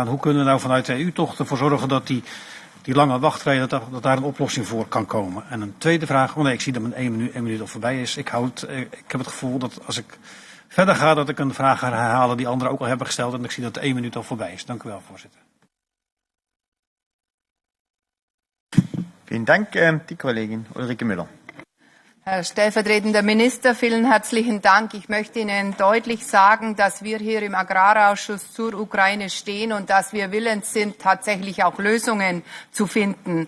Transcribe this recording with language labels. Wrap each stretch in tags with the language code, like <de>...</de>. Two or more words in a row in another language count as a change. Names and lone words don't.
<nl>Hoe kunnen we nou vanuit de EU toch ervoor zorgen dat die lange wachtrijen, dat daar een oplossing voor kan komen? En een tweede vraag, ik zie dat mijn 1 minuut al voorbij is. Ik heb het gevoel dat als ik verder ga, dat ik een vraag ga herhalen die anderen ook al hebben gesteld. En ik zie dat de 1 minuut al voorbij is. Dank u wel, voorzitter.</nl> <de>Vielen Dank, die Kollegin Ulrike Müller. Herr stellvertretender Minister, vielen herzlichen Dank. Ich möchte Ihnen deutlich sagen, dass wir hier im Agrarausschuss zur Ukraine stehen und dass wir willens sind, tatsächlich auch Lösungen zu finden.</de>